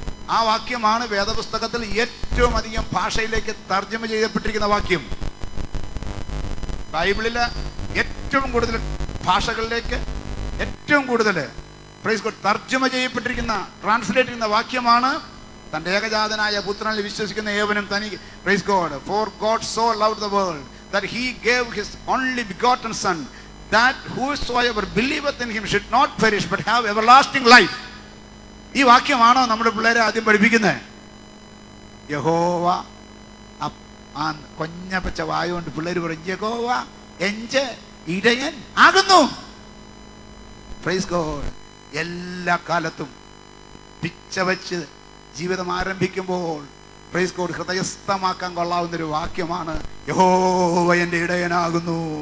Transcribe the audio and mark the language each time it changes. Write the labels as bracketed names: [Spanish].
[Malayalam] ആ വാക്യമാണ് വേദപുസ്തകത്തിൽ ഏറ്റവും അധികം ഭാഷയിലേക്ക് തർജ്ജമ ചെയ്യപ്പെട്ടിരിക്കുന്ന വാക്യം. ബൈബിളിലെ ഏറ്റവും കൂടുതൽ ഭാഷകളിലേക്ക് ഏറ്റവും കൂടുതൽ [English] praise God [Malayalam] തർജ്ജമ ചെയ്യപ്പെട്ടിരിക്കുന്ന, ട്രാൻസ്ലേറ്റ് ചെയ്യുന്ന വാക്യമാണ് തന്റെ ഏകജാതനായ പുത്രനിൽ വിശ്വസിക്കുന്ന ഏവനും തനിക്ക്. [English] Praise God. For God so loved the world that he gave his only begotten son, that whosoever believeth in him should not perish but have everlasting life. [Malayalam] ഈ വാക്യമാണോ നമ്മുടെ പിള്ളേരെ ആദ്യം പഠിപ്പിക്കുന്നത്? യഹോവ ആ കൊഞ്ഞപ്പച്ച വായ കൊണ്ട് പിള്ളേർ പറയും, യഹോവ എന്റെ ഇടയൻ ആകുന്നു. [English] Praise God. [Malayalam] എല്ലാ കാലത്തും പിച്ച വച്ച് ജീവിതം ആരംഭിക്കുമ്പോൾ [English] praise God [Malayalam] ഹൃദയസ്ഥമാക്കാൻ കൊള്ളാവുന്നൊരു വാക്യമാണ് യഹോവ എന്റെ ഇടയനാകുന്നു.